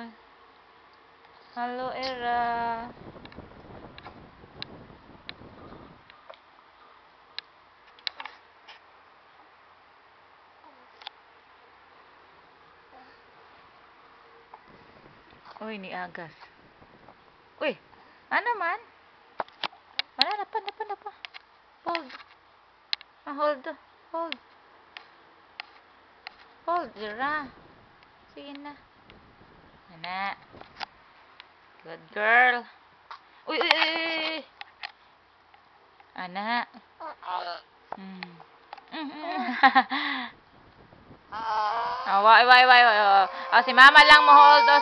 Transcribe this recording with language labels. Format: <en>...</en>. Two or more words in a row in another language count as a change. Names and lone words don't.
<tl>Hello, Era. Uy, ni Agas. Uy, ano man? Wala, napa.</tl> <en>Hold. Hold. Hold.</en> <tl>Hold, Zara. Sige na.</tl> <en>Ana. Good girl.</en> <tl>Uy. Ana. Wai. Oh, si mama lang mo hold, oh.</tl>